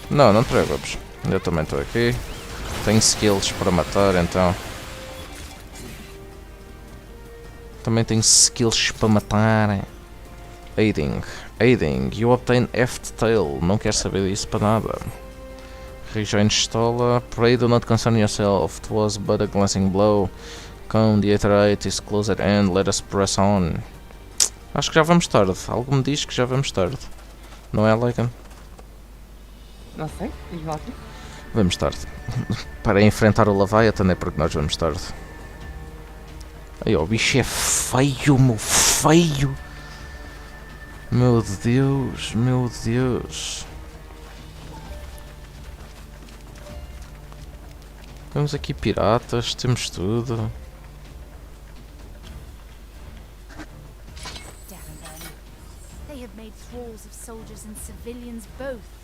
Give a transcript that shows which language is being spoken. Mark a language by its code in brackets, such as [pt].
[pt] Não, não te preocupes. Eu também estou aqui. Tenho skills para matar, então. Também tenho skills para matar. Aiding. Aiding. [en] You obtain F-Tail. [pt] Não quero saber disso para nada. [en] Rejoin Stola. Pray do not concern yourself. It was but a glancing blow. Come, the Aetherite is close at hand. Let us press on. [pt] Acho que já vamos tarde. Algo me diz que já vamos tarde. Não é, Lycan? Não sei, diz lá. Vamos tarde. Para enfrentar o Leviathan é porque nós vamos tarde. Aí, o bicho é feio, meu feio. Meu Deus, meu Deus. Temos aqui piratas, temos tudo. [en] They have made thralls of soldiers and civilians both.